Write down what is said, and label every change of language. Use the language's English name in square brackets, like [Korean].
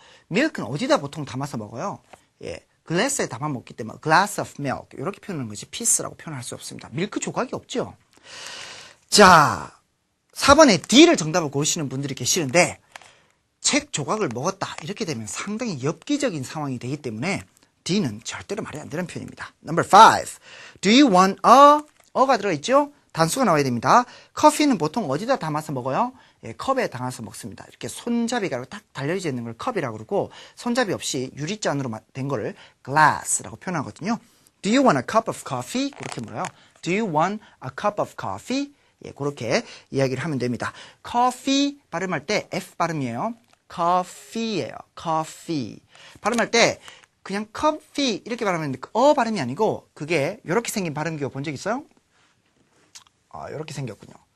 [Korean] milk는 어디다 보통 담아서 먹어요? 예, glass에 담아 먹기 때문에 [English] glass of milk [Korean] 이렇게 표현하는 거지 piece라고 표현할 수 없습니다. 밀크 조각이 없죠. 자, 4번에 D를 정답을 고르시는 분들이 계시는데 책 조각을 먹었다 이렇게 되면 상당히 엽기적인 상황이 되기 때문에 D는 절대로 말이 안 되는 표현입니다. [English] Number 5. Do you want [Korean] 어가 들어있죠? 단수가 나와야 됩니다. 커피는 보통 어디다 담아서 먹어요? 예, 컵에 담아서 먹습니다. 이렇게 손잡이가 딱 달려져 있는 걸 컵이라고 그러고 손잡이 없이 유리잔으로 된 거를 glass라고 표현하거든요. [English] Do you want a cup of coffee? [Korean] 그렇게 물어요. [English] Do you want a cup of coffee? [Korean] 예, 그렇게 이야기를 하면 됩니다. coffee 발음할 때 F 발음이에요. coffee예요. coffee. 발음할 때 그냥 coffee 이렇게 발음하는데 발음이 아니고 그게 이렇게 생긴 발음기호 본 적 있어요? 이렇게 생겼군요.